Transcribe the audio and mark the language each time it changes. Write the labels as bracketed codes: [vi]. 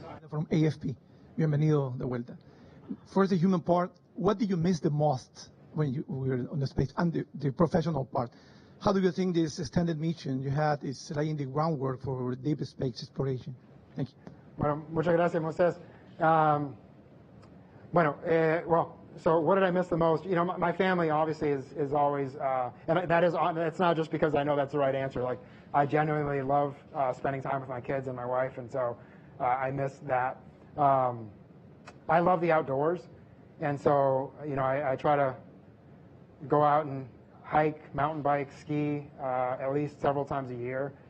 [en] From AFP. [es] Bienvenido de vuelta. [en] First, the human part. What did you miss the most when you were on the space, and the professional part? How do you think this extended mission you had is laying the groundwork for deep space exploration? Thank you. [es] Bueno, muchas gracias, Moisés. [en] So what did I miss the most? You know, my family obviously is always, and it's not just because I know that's the right answer. Like, I genuinely love spending time with my kids and my wife, and so I miss that. I love the outdoors, and so, you know, I try to go out and hike, mountain bike, ski at least several times a year.